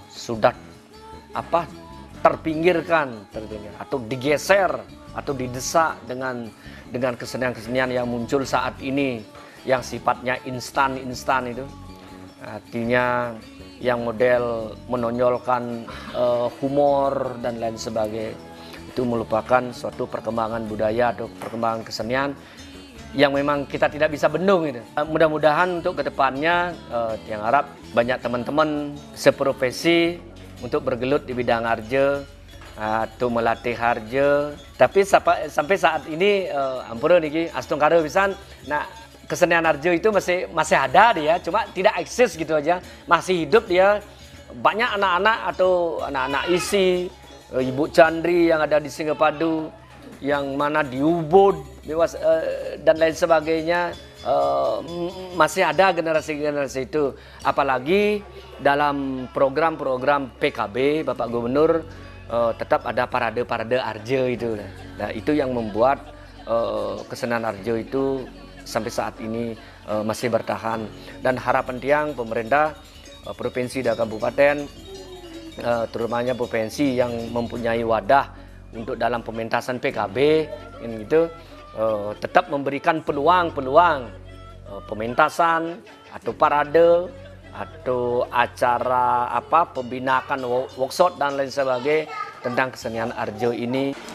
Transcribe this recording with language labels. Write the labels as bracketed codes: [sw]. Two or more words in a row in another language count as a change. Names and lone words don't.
[id] sudah terpinggirkan atau digeser atau didesak dengan kesenian-kesenian yang muncul saat ini yang sifatnya instan itu, artinya yang model menonjolkan humor dan lain sebagainya, itu melupakan suatu perkembangan budaya atau perkembangan kesenian yang memang kita tidak bisa bendung itu. Mudah-mudahan untuk kedepannya yang harap banyak teman-teman seprofesi untuk bergelut di bidang Arjo atau melatih Arjo. Tapi sampai saat ini [ban] ampun niki astung karo pisan. [id] Nah, kesenian Arjo itu masih ada dia, cuma tidak eksis gitu aja. Masih hidup dia. Banyak anak-anak atau anak-anak isi, Ibu Chandri yang ada di Singapadu, yang mana di Ubud, dan lain sebagainya. Masih ada generasi-generasi itu. Apalagi dalam program-program PKB Bapak Gubernur tetap ada parade-parade Arjo itu. Nah, itu yang membuat kesenian Arjo itu sampai saat ini masih bertahan. Dan harapan tiang pemerintah provinsi dan kabupaten, terutamanya provinsi yang mempunyai wadah untuk dalam pementasan PKB, gitu, tetap memberikan peluang pementasan atau parade atau acara pembinaan workshop dan lain sebagainya tentang kesenian Arjo ini.